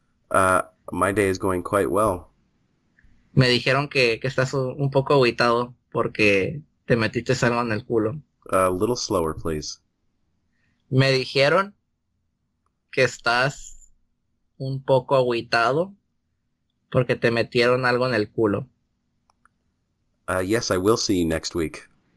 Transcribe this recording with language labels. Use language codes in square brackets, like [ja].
[en] My day is going quite well. [es] Me dijeron que estás un poco agüitado porque te metiste algo en el culo. [en] A little slower, please. [es] Me dijeron que estás un poco agüitado porque te metieron algo en el culo. [en] Yes, I will see you next week.